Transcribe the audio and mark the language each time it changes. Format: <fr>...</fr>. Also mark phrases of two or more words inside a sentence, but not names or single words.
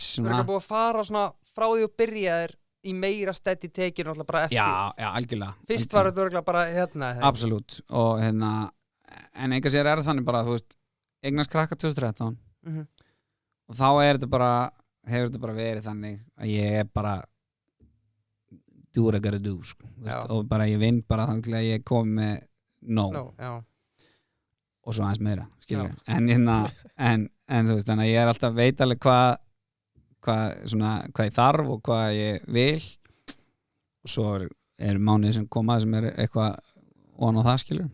<is>Þú er ekki búið að fara svona frá því að byrja þér í meira steady tekinu alltaf bara eftir Já, algjörlega Fyrst var þetta bara hérna Absolutt, og hérna en einhver sér er þannig bara, þú veist eignast krakka 2013 og þá hefur þetta bara verið þannig að ég er bara</is> <en>do what I gotta do</en> <is>sko, og bara ég vinn bara þannig til að ég komi með og svo aðeins meira en þú veist, þannig að ég er alltaf veit alveg hvað ég þarf og hvað ég vil og svo eru mánuðir sem koma sem er eitthvað á það skilur.</is>